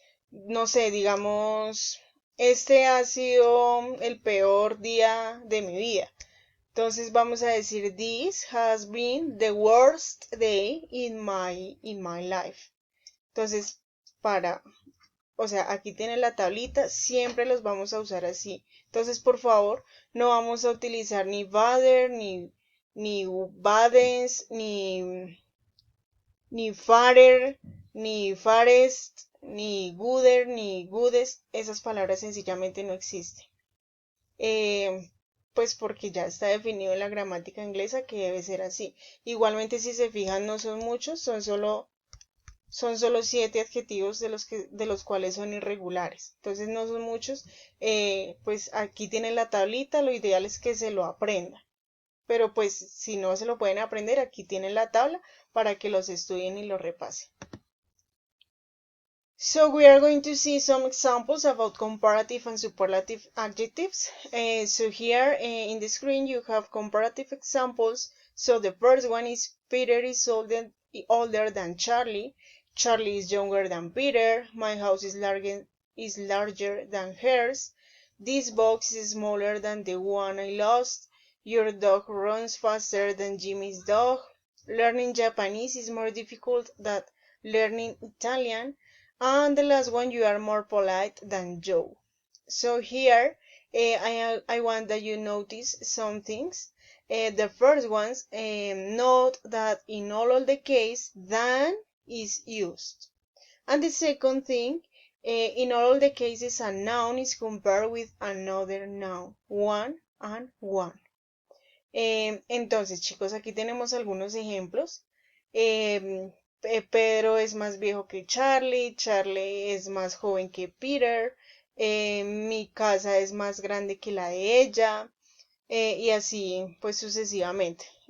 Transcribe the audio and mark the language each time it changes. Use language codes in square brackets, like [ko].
[es] No sé, digamos, este ha sido el peor día de mi vida. Entonces vamos a decir, [en] this has been the worst day in my life. [es] Entonces, o sea, aquí tienen la tablita, siempre los vamos a usar así. Entonces, por favor, no vamos a utilizar ni badder, ni baddens, ni farer, ni farest, ni gooder, ni goodest. Esas palabras sencillamente no existen. Pues porque ya está definido en la gramática inglesa que debe ser así. Igualmente, si se fijan, no son muchos, son solo 7 adjetivos de los cuales son irregulares. Entonces no son muchos. Pues aquí tienen la tablita, lo ideal es que se lo aprendan. Pero pues si no se lo pueden aprender, aquí tienen la tabla para que los estudien y lo repasen. [en] So we are going to see some examples about comparative and superlative adjectives. So here in the screen you have comparative examples. So the first one is Peter is older than Charlie. Charlie is younger than Peter. My house is larger than hers. This box is smaller than the one I lost. Your dog runs faster than Jimmy's dog. Learning Japanese is more difficult than learning Italian. And the last one, you are more polite than Joe. So here, I want that you notice some things. The first ones, note that in all of the case, than is used. And the second thing, in all of the cases, a noun is compared with another noun, one and one. [es] Entonces, chicos, aquí tenemos algunos ejemplos. Pedro es más viejo que Charlie, Charlie es más joven que Peter, mi casa es más grande que la de ella, y así pues sucesivamente.